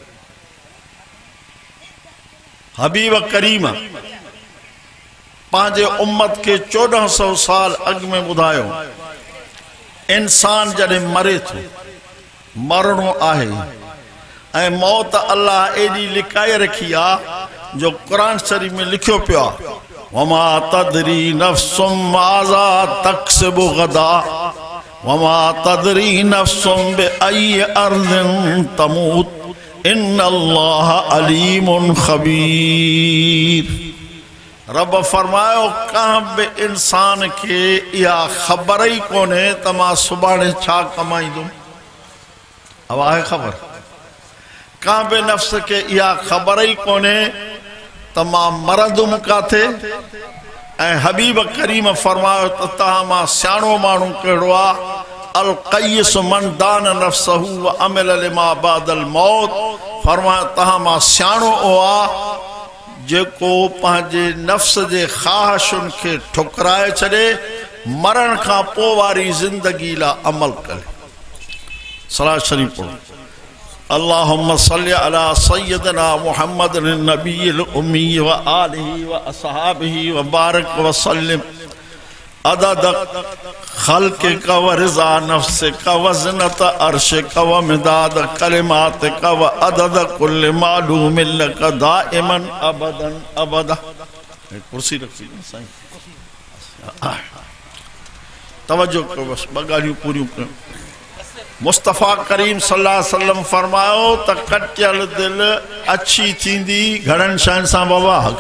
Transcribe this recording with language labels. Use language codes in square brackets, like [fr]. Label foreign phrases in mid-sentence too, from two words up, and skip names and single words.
[sd] हबीब करीम पंहिंजे उम्मत खे 1400 साल अॻु में ॿुधायो इंसान जॾहिं मरे थो मरणो आहे ऐं मौत अल्लाह एॾी लिकाए रखी आहे जो क़ुरान शरीफ़ में लिखियो पियो आहे [ar] وما تدري نفس ماذا تكسب غدا وما تدري نفس بأي أرض تموت إن الله عليم خبير [sd] रब फरमायो कंहिं बि इंसान खे इहा ख़बर ई कोन्हे त मां सुभाणे छा कमाईंदुमि अब आहे ख़बर कंहिं बि नफ़्स खे इहा ख़बर ई कोन्हे त मां मरंदुमि काथे ऐं हबीब करीम फरमायो त तव्हां मां सियाणो माण्हू कहिड़ो आहे [ar] الكيس من دان نفسه و عمل لما بعد الموت [sd] फरमायो तव्हां मां सियाणो उहो आहे जेको पंहिंजे नफ़्स जे ख़्वाहिशुनि खे ठुकराए छॾे मरण खां पोइ वारी ज़िंदगी लाइ अमल करे सलात शरीफ़ पढ़ो [ar] اللهم صل على سيدنا محمد النبي الأمي و آله و أصحابه و بارك و سلم عدد خلقك و رضا نفسك و زنة عرشك و مداد كلماتك و عدد كل معلوم لك دائما أبدا أبدا [sd] कुर्सी रखी साईं तवज्जो करो बस ॿ ॻाल्हियूं पूरियूं कयो मुस्तफ़ा करीम [ar] صلى الله عليه وسلم [sd] फरमायो त कटियल दिलि अछी थींदी घणनि शयुनि सां बाबा